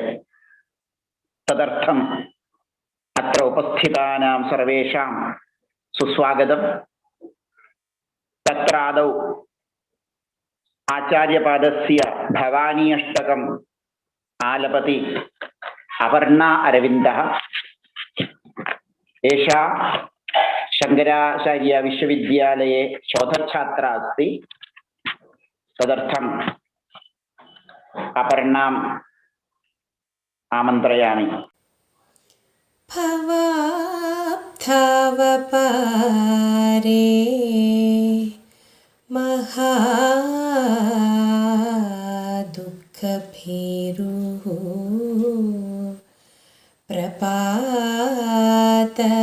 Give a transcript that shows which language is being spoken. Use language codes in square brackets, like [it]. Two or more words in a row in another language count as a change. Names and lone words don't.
[sa] തദർത്ഥം അത്ര ഉപസ്ഥിതാനാം സർവേഷാം സുസ്വാഗതം. തത്രാദൗ ആചാര്യപാദസ്യ ഭവാനി അഷ്ടകം ആലപതി അപർണാ അരവിന്ദः. एषा शंकराचार्य विश्वविद्यालये शोधछात्रा अस्ति. तदर्थम् अपर्णाम् आमन्त्रयामि. भवाब्धावपारे महादुःखभीरुः प्रपात